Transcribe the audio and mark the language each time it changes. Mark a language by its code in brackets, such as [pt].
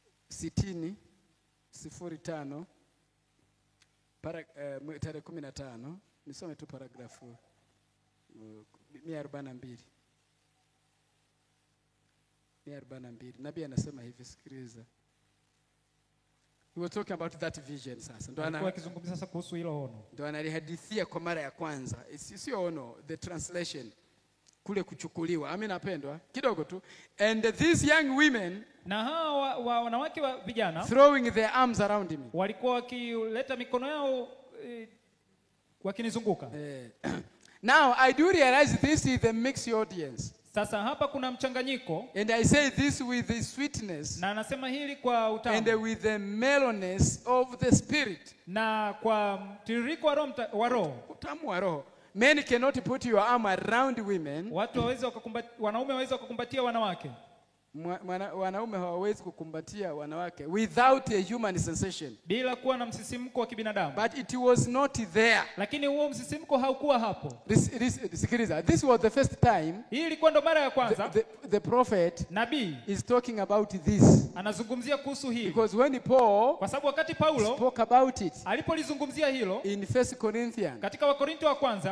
[sw] 60:05 tarehe 15. Nisome tu paragrafu 142. 142. Nabii anasema hivi, sikiliza. [en] We were talking about that vision [sw] sasa. Ndio anazungumzia sasa kuhusu hilo ono. Ndio analihadithia kwa mara ya kwanza. Sio ono, [en] the translation. [sw] Kule kuchukuliwa. Amina napendwa. Kidogo tu. [en] And these young women, [sw] na hawa wanawake wa vijana, [en] throwing their arms around me, [sw] walikuwa wakileta mikono yao wakinizunguka. [en] Now I do realize this is the mixed audience. [sw] Sasa hapa kuna mchanganyiko, [en] And I say this with the sweetness [sw] na anasema hili kwa utamu, [en] and with the mellowness of the spirit. [sw] na kwa mtiririko wa roho. Utamu wa roho. [en] Men cannot put your arm around women. [sw] Wanaume waweza kukumbatia wanawake. Wanaume hawawezi kukumbatia wanawake [en] without a human sensation. [sw] Bila kuwa na msisimko wa kibinadamu. [en] But it was not there. [sw] Lakini huo msisimko haukuwa hapo. Sikiliza, [en] this was the first time. [sw] Hii ilikuwa ndo mara ya kwanza. [en] The prophet [sw] nabii [en] is talking about this. [sw] Anazungumzia kuhusu hili. [en] Because when Paul, [sw] kwa sababu wakati Paulo [en] spoke about it, [sw] alipolizungumzia hilo [en] in 1 Corinthians, [sw] katika Wakorintho wa kwanza